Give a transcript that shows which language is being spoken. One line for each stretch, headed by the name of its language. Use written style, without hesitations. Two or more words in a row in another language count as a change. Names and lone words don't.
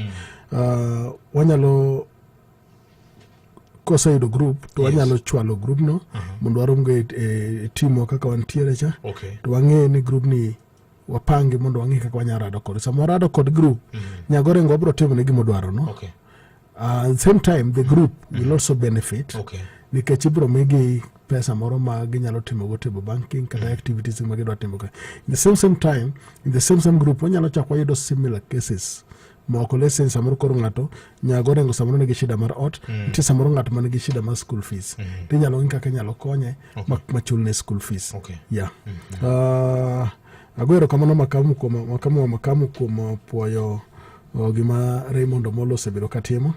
Luo (Kenya and Tanzania): Wanyalo kose yudo group to wanyalo chwalo group no mondo warumge timo kaka wantiere cha. Okay. To wang'e ni group ni wapange mondo wang'e kaka wanyalo rado kod. Samo rado kod group Nyagorengo bro timo ne gimo dwaro no. Okay.
English: At the same time the group will also benefit. Okay.
Luo (Kenya and Tanzania): Nikech ibro migi pesa moro ma ginyalo timo go
English: table banking
Luo (Kenya and Tanzania): kata activities ma gidwa timo ka.
English: In the same time in the same group wanyalo chakwa yudo similar cases.
Luo (Kenya and Tanzania): Moko lesen samoro koro ng'ato Nyagorengo samoro nigi shida mar ot, nitie samoro ng'ato manigi shida mar
English: school fees.
Luo (Kenya and Tanzania): Tinyalo ngi kaka nyalo konye machulne
English: school fees.
Luo (Kenya and Tanzania): Okay. Yeah. Agwero kamano makamu kuom puoyo gima Raymond Omolo osebedo katimo.